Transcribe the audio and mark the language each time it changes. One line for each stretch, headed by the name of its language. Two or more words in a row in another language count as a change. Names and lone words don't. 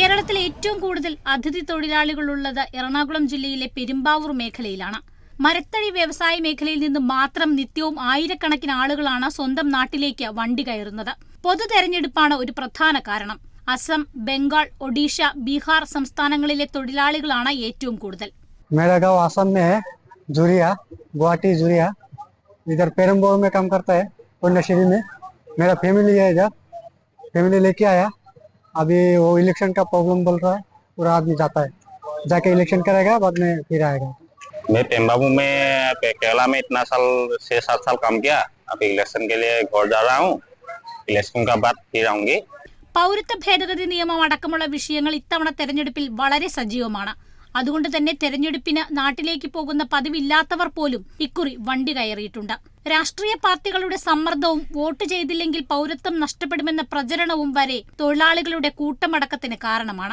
Malayalam: കേരളത്തിൽ ഏറ്റവും കൂടുതൽ അതിഥി തൊഴിലാളികളുള്ളത് എറണാകുളം ജില്ലയിലെ പെരുമ്പാവൂർ മേഖലയിലാണ്. മരത്തടി വ്യവസായ മേഖലയിൽ നിന്ന് മാത്രം നിത്യവും ആയിരക്കണക്കിന് ആളുകളാണ് സ്വന്തം നാട്ടിലേക്ക് വണ്ടി കയറുന്നത്. പൊതു തെരഞ്ഞെടുപ്പാണ് ഒരു പ്രധാന കാരണം. അസം, ബംഗാൾ, ഒഡീഷ, ബീഹാർ സംസ്ഥാനങ്ങളിലെ തൊഴിലാളികളാണ് ഏറ്റവും കൂടുതൽ.
Hindi: मेरा गांव आसाम में है, जुरिया, गुवाहाटी जुरिया. इधर पेरम्बोर में काम करता है, पुण्यश्री में. मेरा फैमिली है इधर, फैमिली लेके आया. अभी वो इलेक्शन का प्रॉब्लम बोल रहा है, पूरा आदमी जाता है, जाके इलेक्शन करेगा, बाद में फिर आएगा. मैं पेम्बाबू में केरला में इतना साल 6-7 साल काम किया. अभी इलेक्शन के लिए घर जा रहा हूँ. इलेक्शन का बाद फिर आऊंगी.
Malayalam: പൗരത്വ ഭേദഗതി നിയമം അടക്കമുള്ള വിഷയങ്ങൾ ഇത്തവണ തെരഞ്ഞെടുപ്പിൽ വളരെ സജീവമാണ്. അതുകൊണ്ട് തന്നെ തെരഞ്ഞെടുപ്പിന് നാട്ടിലേക്ക് പോകുന്ന പതിവില്ലാത്തവർ പോലും ഇക്കുറി വണ്ടി കയറിയിട്ടുണ്ട്. രാഷ്ട്രീയ പാർട്ടികളുടെ സമ്മർദ്ദവും വോട്ട് ചെയ്തില്ലെങ്കിൽ പൗരത്വം നഷ്ടപ്പെടുമെന്ന പ്രചരണവും വരെ തൊഴിലാളികളുടെ കൂട്ടമടക്കത്തിന് കാരണമാണ്.